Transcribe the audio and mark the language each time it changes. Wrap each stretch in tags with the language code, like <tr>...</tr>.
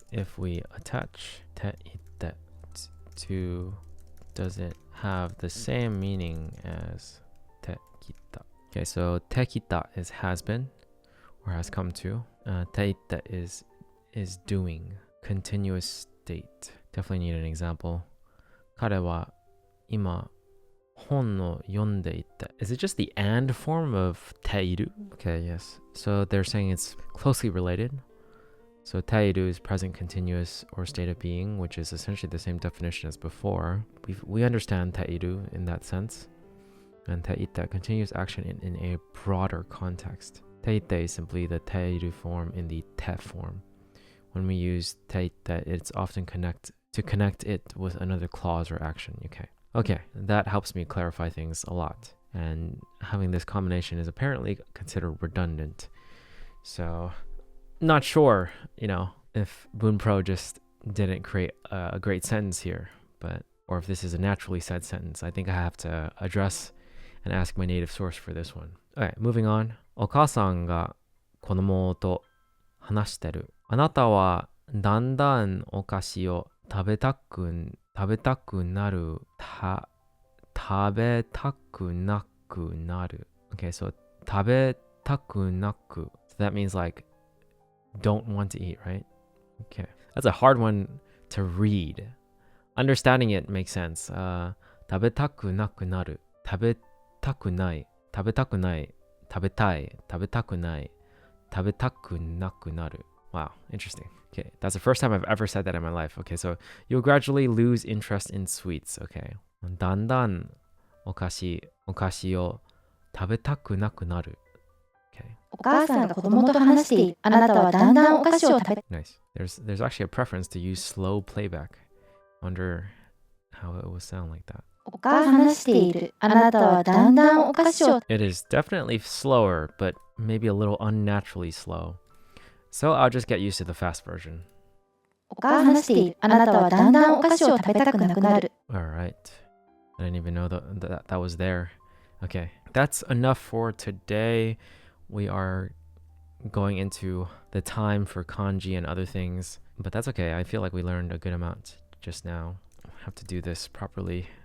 <en>If we attach te ite to, does it have the same meaning as te kita? Okay, so te kita is has been or has come to. Te ite is doing, continuous state. Definitely need an example.</en> <ja>彼は今本を読んでいて.</ja> <en>Is it just the and form of ている? Okay, yes. So they're saying it's closely related. So ている is present continuous or state of being, which is essentially the same definition as before. We understand ている in that sense. And ていて continuous action in a broader context. ていて is simply the ている form in the て form. When we use ていて, it's often to connect it with another clause or action. Okay, that helps me clarify things a lot. And having this combination is apparently considered redundant. So, not sure, if Boonpro just didn't create a great sentence here, or if this is a naturally said sentence. I think I have to address and ask my native source for this one. Alright, moving on.</en> <ja>お母さんが子供と話してる。あなたはだんだんお菓子を食べたくなる。食べたくなくなる。</ja> <en>Okay, so 食べたくなく. So that means like don't want to eat, right? Okay. That's a hard one to read. Understanding it makes sense.</en> <ja>食べたくなくなる。食べたくない。食べたくない。食べたい。食べたくない。食べたくなくなる.</ja> <en>Wow, interesting. Okay, that's the first time I've ever said that in my life. Okay, so you'll gradually lose interest in sweets. Okay.</en> <ja>だんだんお菓子を食べたくなくなる.Okay. お母さんが子供と話している。あなたはだんだんお菓子を食べ</ja> <en>Nice. There's actually a preference to use slow playback. Wonder how it would sound like that.</en> <ja>お母さんが話している。あなたはだんだんお菓子を</ja> <en>It is definitely slower, but maybe a little unnaturally slow. So I'll just get used to the fast version. お母さんが話している。あなたはだんだんお菓子を食べたくなくなる。 Alright. I didn't even know that was there. Okay. That's enough for today. We are going into the time for kanji and other things. But that's okay. I feel like we learned a good amount just now. I have to do this properly.</en>